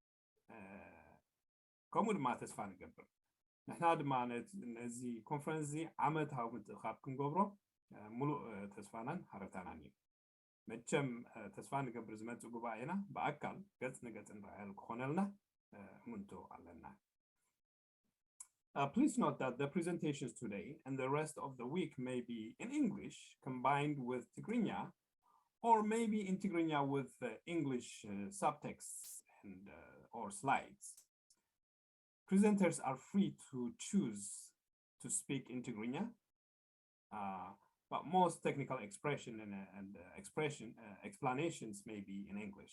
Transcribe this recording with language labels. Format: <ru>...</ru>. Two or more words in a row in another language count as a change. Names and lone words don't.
<ti>ከምኡ ድማ ተስፋ ንገብር። ንሕና ድማ ነዚ ኮንፈረንስ እዚ ዓመታዊ ምትእኻብ ክንገብሮ ሙሉእ ተስፋናን ሃረታናን እዩ። መቸም ተስፋ ንገብር ዝመፅእ ጉባኤና ብኣካል ገጽ ንገጽ ንረኣየሉ ክኾነልና እምንቱ ኣለና።</ti> <en>Please note that the presentations today and the rest of the week may be in English combined with Tigrinya, or maybe in Tigrinya with English subtexts and or slides. Presenters are free to choose to speak in Tigrinya, but most technical expression and explanations may be in English.</en>